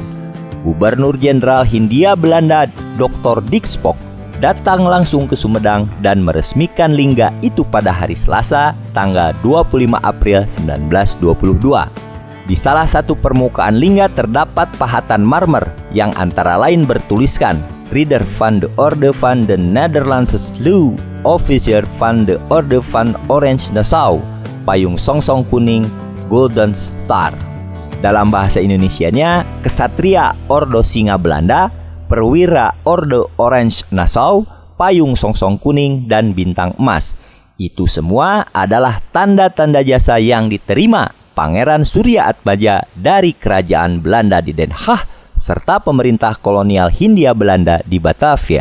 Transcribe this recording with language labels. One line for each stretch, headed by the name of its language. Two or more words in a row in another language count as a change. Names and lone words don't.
Indonesian: Gubernur Jenderal Hindia Belanda Dr. Dick Spock datang langsung ke Sumedang dan meresmikan lingga itu pada hari Selasa, tanggal 25 April 1922. Di salah satu permukaan lingga terdapat pahatan marmer yang antara lain bertuliskan
Dutch: Ridder van de Orde van de Nederlandse Sloe, Officer van de Orde van Orange Nassau,
Indonesian: payung songsong kuning,
English: Golden Star.
Indonesian: Dalam bahasa Indonesianya, Kesatria Ordo Singa Belanda, Perwira Orde Orange Nassau, payung songsong kuning, dan bintang emas. Itu semua adalah tanda-tanda jasa yang diterima Pangeran Surya Atmaja dari Kerajaan Belanda di Den Haag serta pemerintah kolonial Hindia Belanda di Batavia.